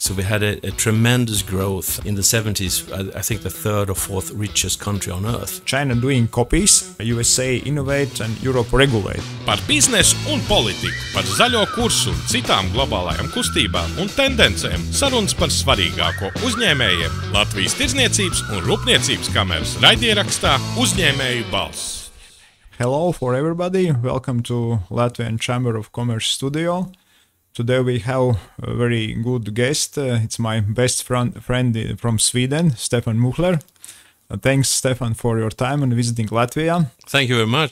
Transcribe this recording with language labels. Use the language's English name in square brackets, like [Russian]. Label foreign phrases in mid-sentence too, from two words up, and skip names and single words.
[English] So we had a tremendous growth in the 70s. I think the third or fourth richest country on earth. China doing copies, USA innovate and Europe regulate. [Latvian] Par biznesu un politiku, par zaļo kursu un citām globālajām kustībām un tendencēm sarunas par svarīgāko uzņēmējiem Latvijas Tirdzniecības un Rūpniecības kameras raidierakstā Uzņēmēju balss. [English] Hello for everybody, welcome to Latvian Chamber of Commerce studio. Today we have a very good guest. It's my best friend from Sweden, Stefan Muchler. Thanks, Stefan, for your time and visiting Latvia. Thank you very much.